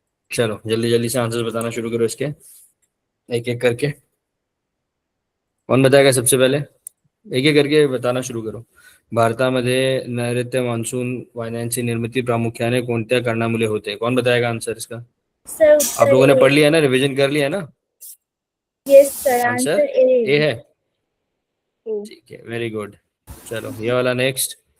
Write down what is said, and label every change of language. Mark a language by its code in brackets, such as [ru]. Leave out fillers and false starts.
[hi] चलो जल्दी जल्दी से आंसर बताना शुरू करो इसके, एक एक करके। कौन बताएगा सबसे पहले? एक एक करके बताना शुरू करो। [mr] भारतामध्ये नैऋत्य मान्सून वाहिन्यांची निर्मिती प्रामुख्याने कोणत्या कारणामुळे होते? [hi] कौन बताएगा आंसर इसका? सर आप लोगों ने पढ़ लिया है ना, रिवीजन कर लिया है ना? [en] Yes sir, answer answer A A. [hi] है। ठीक है, वेरी गुड। चलो ये वाला नेक्स्ट।